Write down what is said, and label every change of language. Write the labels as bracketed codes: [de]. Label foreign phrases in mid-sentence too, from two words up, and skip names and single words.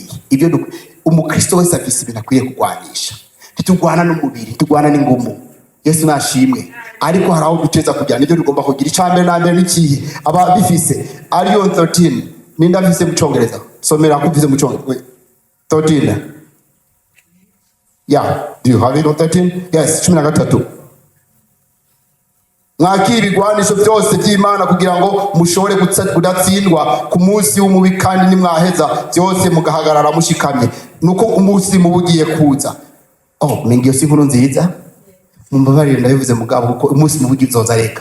[rn] Ibyo umukristo wese afise ibintu akwiye kugwanisha. Ntitugwana n'umubiri, tugwana n'ingumu. Yesu nashimwe. Ariko haraho duteza kujyana ibyo tugomba kugira. Icambere na mbere n'ikihe? Aba bifise ariyo 13 ninda bifise mu Cyongereza. Somera ko bifise mu Cyongereza 13. [en] Yeah, do you have it on 13? Yes, 13. [rn] Mwakira ibigwanisho byose by'Imana kugira ngo mushobore kudatsindwa ku munsi w'umubi, kandi nimwaheza byose mugahagarara mushikamye nuko umunsi mubugiye kuza. Mengiyo si nkuru nziza. Mumbabarire ndabivuze mugabo kuko umunsi mubugi uzoza reka.